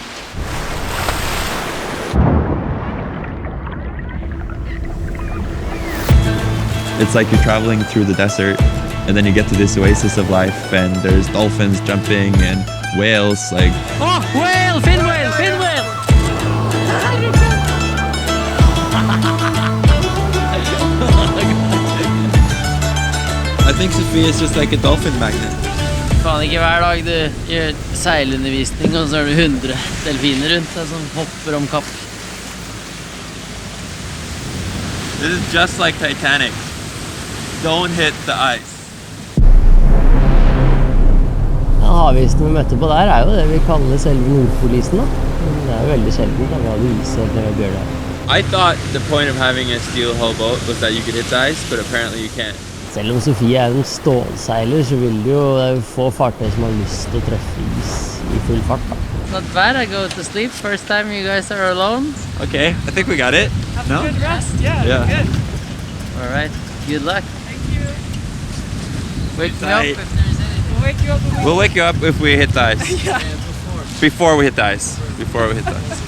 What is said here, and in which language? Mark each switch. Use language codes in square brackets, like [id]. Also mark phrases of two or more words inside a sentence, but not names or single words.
[en] It's like you're traveling through the desert, and then you get to this oasis of life, and there's dolphins jumping and whales, like, Oh, whale! Fin whale! Fin whale! I think Sofie is just like a dolphin magnet. [no] Faen ikke hver dag du gjør seilundervisning, og så har du 100 delfiner rundt deg som hopper om kapp. [en] This is just like Titanic. Don't hit the ice. [no] Ja, havisen vi møtte på der er jo det vi kaller selve Nordpolisen da. Men det er jo veldig sjelden da vi hadde is eller bjørn. [en] I thought the point of having a steel hull boat was that you could hit the ice, but apparently you can't. [no] Selv om Sofie er en stålseiler, så vil det jo få fartøy som har lyst til å treffe is i full fart da. [en] Not bad, I go to sleep. First time you guys are alone. Okay, I think we got it. Have No? a good rest. Yeah, Yeah. good. Alright, good luck. Thank you. Wake me up Tight. if there's anything. We'll wake you up when we We'll wake you up if we hit the ice. Yeah. Before we hit the ice. Before we hit the ice.